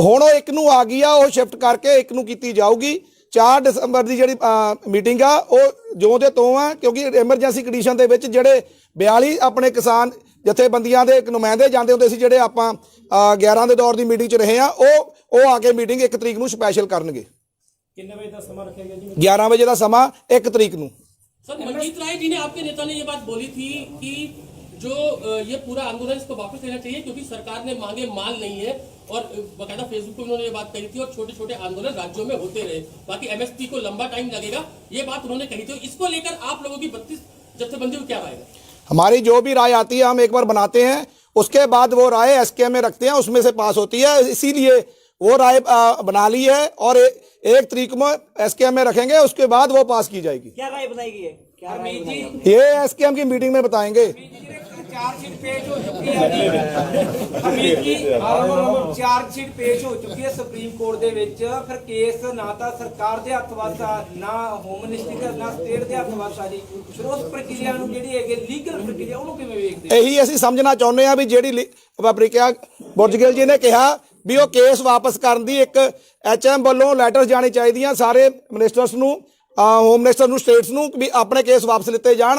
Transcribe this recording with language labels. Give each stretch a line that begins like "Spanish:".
Punjabi: ਹੁਣ ਉਹ 1 ਨੂੰ ਆ ਗਈ ਆ, ਉਹ ਸ਼ਿਫਟ ਕਰਕੇ 1 ਨੂੰ ਕੀਤੀ ਜਾਊਗੀ। 4 ਦਸੰਬਰ ਦੀ ਜਿਹੜੀ ਮੀਟਿੰਗ ਆ ਉਹ ਜਿਉਂ ਦੇ ਤੋਂ ਆ, ਕਿਉਂਕਿ ਐਮਰਜੈਂਸੀ ਕੰਡੀਸ਼ਨ ਦੇ ਵਿੱਚ ਜਿਹੜੇ 42 ਆਪਣੇ ਕਿਸਾਨ ਜਥੇਬੰਦੀਆਂ ਦੇ ਨੁਮਾਇੰਦੇ ਜਾਂਦੇ ਹੁੰਦੇ ਸੀ, ਜਿਹੜੇ ਆਪਾਂ 11 ਦੇ ਦੌਰ ਦੀ ਮੀਟਿੰਗ 'ਚ ਰਹੇ ਆ, ਉਹ ਆ ਕੇ ਮੀਟਿੰਗ 1 ਤਰੀਕ ਨੂੰ ਸਪੈਸ਼ਲ ਕਰਨਗੇ। ਕਿੰਨੇ ਵਜੇ ਦਾ ਸਮਾਂ ਰੱਖਿਆ ਗਿਆ ਜੀ? 11 ਵਜੇ ਦਾ ਸਮਾਂ 1 ਤਰੀਕ ਨੂੰ।
Hindi: सर, मनजीत राय जी ने आपके नेता ने ये बात बोली थी कि जो ये पूरा आंदोलन इसको वापस लेना चाहिए क्योंकि सरकार ने मांगे माल नहीं है, और बकायदा फेसबुक पे उन्होंने ये बात कही थी, और छोटे छोटे आंदोलन राज्यों में होते रहे, बाकी MSP को लंबा टाइम लगेगा, ये बात उन्होंने कही थी। इसको लेकर आप लोगों की 32 जत्थेबंदी को क्या राय है? हमारी जो भी राय आती है हम एक बार बनाते हैं, उसके बाद वो राय SKM में रखते हैं, उसमें से पास होती है। इसीलिए वो राय बना ली है और 1 तरीक में SKM में रखेंगे, उसके बाद वो पास की जाएगी। क्या राय बनाई गई है? क्या राय बनाई गई? ये SKM की मीटिंग में बताएंगे। चार्जशीट पेश हो चुकी है चार्जशीट पेश हो चुकी है सुप्रीम कोर्ट
Punjabi: ਦੇ ਵਿੱਚ। ਫਿਰ ਕੇਸ ਨਾ ਤਾਂ ਸਰਕਾਰ ਦੇ ਹੱਥ ਵੱਸ ਆ, ਨਾ ਹੋਮ ਮਿਨਿਸਟਰੀ ਦਾ, ਨਾ ਸਟੇਟ ਦੇ ਹੱਥ ਵੱਸ ਆ ਜੀ। ਫਿਰ ਉਸ ਪ੍ਰਕਿਰਿਆ ਨੂੰ ਜਿਹੜੀ ਹੈਗੀ ਲੀਗਲ ਪ੍ਰਕਿਰਿਆ ਉਹਨੂੰ ਕਿਵੇਂ ਵੇਖਦੇ? ਇਹੀ ਅਸੀਂ ਸਮਝਣਾ ਚਾਹੁੰਦੇ ਆ ਵੀ ਜਿਹੜੀ ਪ੍ਰਕਿਰਿਆ ਬੁਰਜਗਿਲ ਜੀ ਨੇ ਕਿਹਾ ਵੀ ਉਹ ਕੇਸ ਵਾਪਸ ਕਰਨ ਦੀ ਇੱਕ HM ਵੱਲੋਂ ਲੈਟਰ ਜਾਣੀ ਚਾਹੀਦੀਆਂ ਸਾਰੇ ਮਿਨਿਸਟਰਸ ਨੂੰ, ਹੋਮ ਮਿਨਿਸਟਰ ਨੂੰ, ਸਟੇਟਸ ਨੂੰ, ਵੀ ਆਪਣੇ ਕੇਸ ਵਾਪਸ ਲਿੱਤੇ ਜਾਣ।